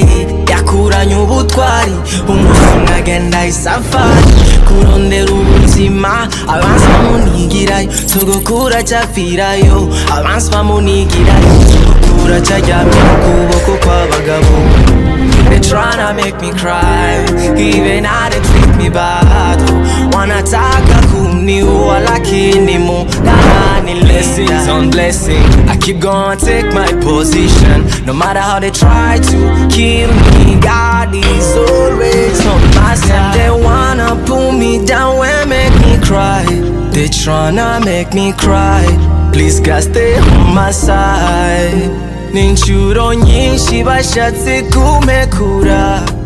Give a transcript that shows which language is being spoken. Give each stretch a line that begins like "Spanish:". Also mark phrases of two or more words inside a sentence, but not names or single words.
Rundi: yakuranye ubutwari, umunsi agenda isafari, kurondera ubuzima, abansi bamunigirayo, sogokuru acapfirayo, abansi bamunigirayo, sogokuru acaryamye mu kuboko kw'abagabo.
English: They tryna make me cry, even how they treat me bad.
Swahili: Wanataka kuniua lakini Mungu
English: blessings on blessing. I keep gonna take my position, no matter how they try to kill me. God is always on my side. They wanna pull me down and make me cry. They tryna make me cry. Please God stay on my side.
Rundi: Ninshuro nyinshi bashatse kumekura.